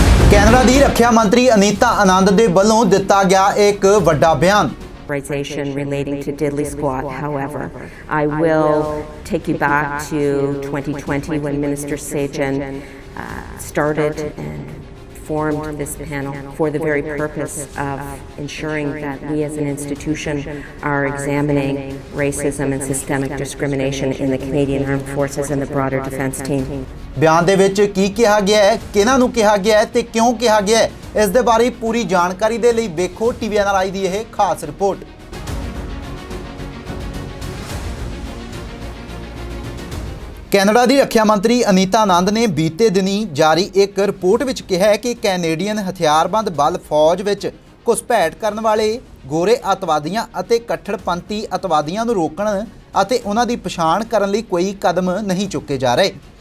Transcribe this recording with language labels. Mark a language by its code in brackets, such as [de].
[pa] Canada ਦੀ ਰੱਖਿਆ ਮੰਤਰੀ ਅਨੀਤਾ ਆਨੰਦ ਦੇ ਵੱਲੋਂ ਦਿੱਤਾ ਗਿਆ ਇੱਕ ਵੱਡਾ ਬਿਆਨ [en] relating to diddly squat. However, I will take you back to 2020 when Minister Sajan started and formed this panel for the very purpose of ensuring that we as an institution are examining racism and systemic discrimination in the Canadian Armed Forces and the broader defence team. [pa] ਬਿਆਨ ਦੇ ਵਿੱਚ ਕੀ ਕਿਹਾ ਗਿਆ ਹੈ, ਕਿਹਨਾਂ ਨੂੰ ਕਿਹਾ ਗਿਆ ਹੈ ਤੇ ਕਿਉਂ ਕਿਹਾ ਗਿਆ ਹੈ, ਇਸ ਦੇ ਬਾਰੇ ਪੂਰੀ ਜਾਣਕਾਰੀ ਦੇ ਲਈ ਵੇਖੋ TVNRI ਦੀ ਇਹ ਖਾਸ ਰਿਪੋਰਟ। ਕੈਨੇਡਾ ਦੀ ਰੱਖਿਆ ਮੰਤਰੀ ਅਨੀਤਾ ਆਨੰਦ ਨੇ ਬੀਤੇ ਦਿਨੀ ਜਾਰੀ ਇੱਕ ਰਿਪੋਰਟ ਵਿੱਚ ਕਿਹਾ ਹੈ ਕਿ ਕੈਨੇਡੀਅਨ ਹਥਿਆਰਬੰਦ ਬਲ ਫੌਜ ਵਿੱਚ ਘੁਸਪੈਠ ਕਰਨ ਵਾਲੇ ਗੋਰੇ ਅੱਤਵਾਦੀਆਂ ਅਤੇ ਕੱਟੜਪੰਥੀ ਅੱਤਵਾਦੀਆਂ ਨੂੰ ਰੋਕਣ ਅਤੇ ਉਹਨਾਂ ਦੀ ਪਛਾਣ ਕਰਨ ਲਈ ਕੋਈ ਕਦਮ ਨਹੀਂ ਚੁੱਕੇ ਜਾ ਰਹੇ।